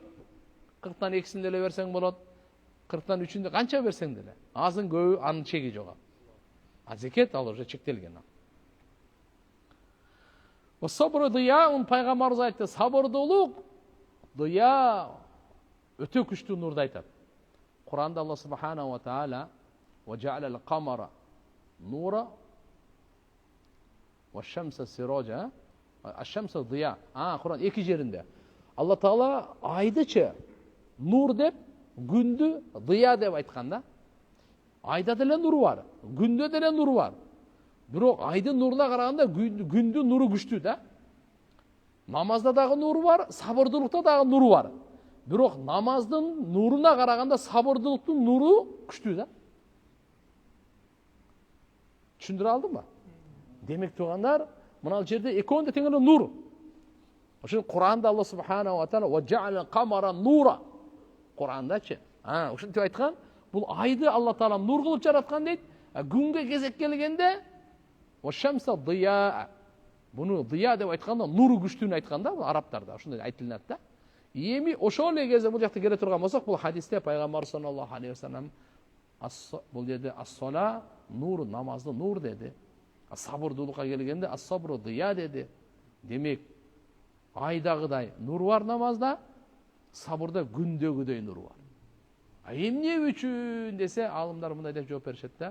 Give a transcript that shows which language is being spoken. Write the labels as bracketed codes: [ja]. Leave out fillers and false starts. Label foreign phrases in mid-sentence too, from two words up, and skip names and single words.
[ky] 40тан 2син деле берсең болот. 40тан 3-үндө канча берсең деле. Азын көбү анын чеги жок. А зекет ал уже чектелген. Сабыр дыя, пайгамбарыбыз айтты, сабырдуулук дыя өтө күчтүү нурду айтат. [ar] Куранда الله سبحانه وتعالى وجعل القمر نورا والشمس سراجا الشمس ضياء. [ky] Куран эки жеринде. Алла таала айдычы нур деп, күндү дыя деп айткан да. Айда деле нуру бар, күндө деле нуру бар. Бирок айдын нуруна караганда күндүн нуру күчтүү да. Намазда дагы нуру бар, сабырдуулукта дагы нуру бар. Бирок намаздын нуруна караганда сабырдуулуктун нуру күчтүү да. Түшүндүрө алдымбы? Демек тугандар, мына жерде экөөнү да тең эле нур. Ошол Куранда [ar] الله سبحانه وتعالى وجعل القمر نورا. [ky] Курандачы. Ушинтип айткан, бул айды Алла таала нур кылып жараткан дейт. Күнгө кезек келгенде [ar] والشمس ضياء. [ky] Буну дыя деп айтканда нуру күчтүүнү айтканда, арабтарда ошондой айтылат да. Эми ошол эле кезде бул жакта келе турган болсок, бул хадисте пайгамбар [ar] صلى الله عليه وسلم [ky] бул жерде [ar] الصلاة نور, [ky] намазды нур деди. Сабырдуулукка келгенде [ar] الصبر ضياء [ky] деди. Демек айдагыдай нур бар намазда, сабырда күндөгүдөй нур бар. Эмне үчүн десе, алымдар мындай деп жооп беришет да.